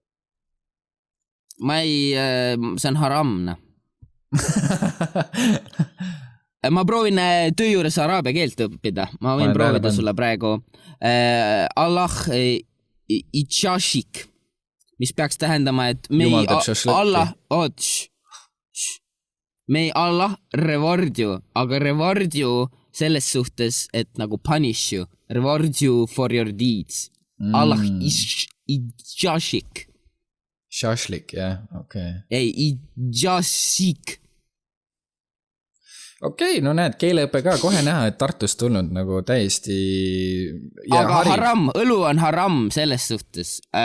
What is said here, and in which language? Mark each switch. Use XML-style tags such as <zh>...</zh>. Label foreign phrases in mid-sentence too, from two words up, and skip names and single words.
<et>See on haramna. Ma proovin töö juures araabia keelt õppida. Ma võin proovida sulle praegu.</et> <ar>الله يعيشك,</ar> <et>mis peaks tähendama, et</et> <en>may Allah reward you, aga reward you</en> <et>selles suhtes, et nagu</et> <en>punish you, reward you for your deeds.</en> <ar>الله يعيشك.</ar> <et>Shashlik, jah, okei. Ei, itšashik. Okei, no näed, keeleõpe ka kohe näha, et Tartust tulnud nagu täiesti... Aga haram, õlu on haram selles suhtes.</et>